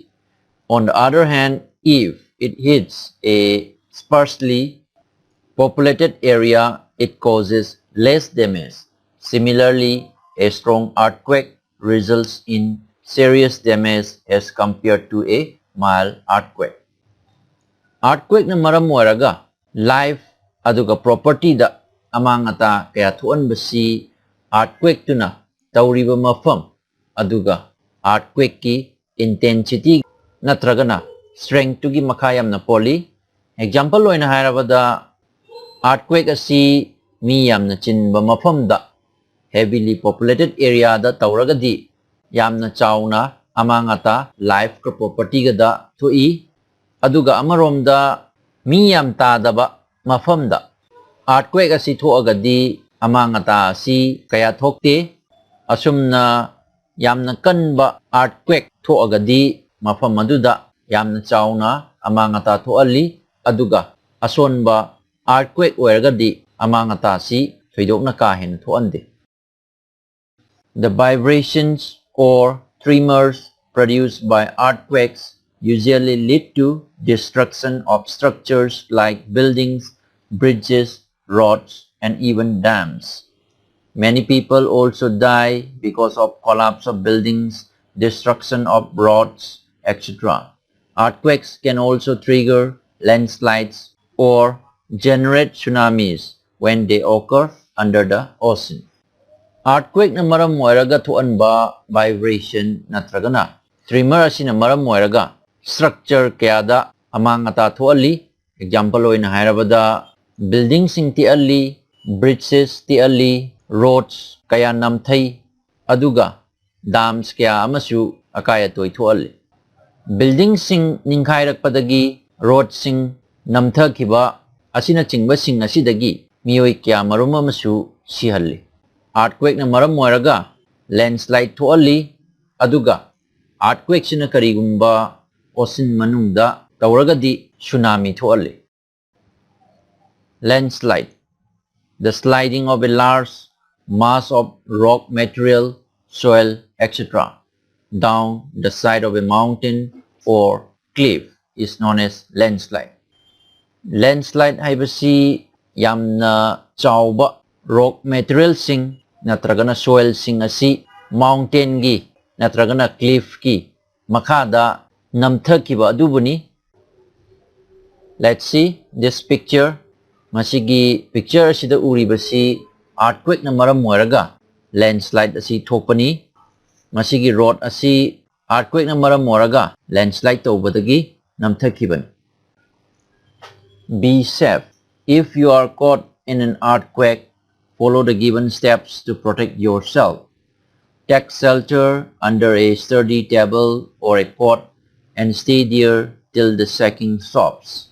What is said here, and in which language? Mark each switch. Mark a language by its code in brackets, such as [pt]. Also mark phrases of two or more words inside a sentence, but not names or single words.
[en] On the other hand, if it hits a sparsely populated area, it causes less damage. Similarly, a strong earthquake results in serious damage as compared to a mild earthquake. [mni] Earthquake na maram oiraga life aduga property da amangata kaya thuan basi earthquake tuna tauriba mafam aduga earthquake ki intensity natragana strength tu gi makhayam na poli. Example loina hairabada earthquake asi mi yamna chinba mafam da [en] heavily populated area [mni] da tauragadi yamna chauna amangata life ka property ga da thui aduga amaromda mi yam tadaba mafamda earthquake asi thoagadi amangata asi kaya thokte asumna yamna kanba earthquake thoagadi mafam aduda yamna chauna amangata thoali aduga asonba earthquake oiragadi amangata si thoidokna ka hen thoande. [en] The vibrations or tremors produced by earthquakes usually lead to destruction of structures like buildings, bridges, roads, and even dams. Many people also die because of collapse of buildings, destruction of roads, etc. Earthquakes can also trigger landslides or generate tsunamis when they occur under the ocean. [mni] Earthquake na maram oiraga thuanba vibration natragana tremor asina maram oiraga structure kayada amangata thuali. Example oina hairabada building sing ti ali, bridges ti ali, roads kaya namthai aduga dams kaya amasu akaya toy thuali. Building sing ningkhairakpadagi road sing namthakhiba asina chingba sing asidagi miyoi kya marum amasu sihalli. Earthquake na maram oiraga landslide thoali aduga earthquake sina karigumba ocean manungda tauragadi tsunami thoali. [en] Landslide, the sliding of a large mass of rock material, soil, etc. down the side of a mountain or cliff is known as landslide. [mni] Landslide haibasi yamna chauba [en] rock material [mni] sing natragana soil sing asi mountain gi natragana cliff ki makhada namthakiba adubuni. [en] Let's see this picture. [mni] Masigi picture asida uribasi earthquake na maram oiraga landslide asi thokpani. Masigi road asi earthquake na maram oiraga landslide tawbadagi namthakibani. [en] Be safe. If you are caught in an earthquake, follow the given steps to protect yourself. Take shelter under a sturdy table or a cot and stay there till the shaking stops.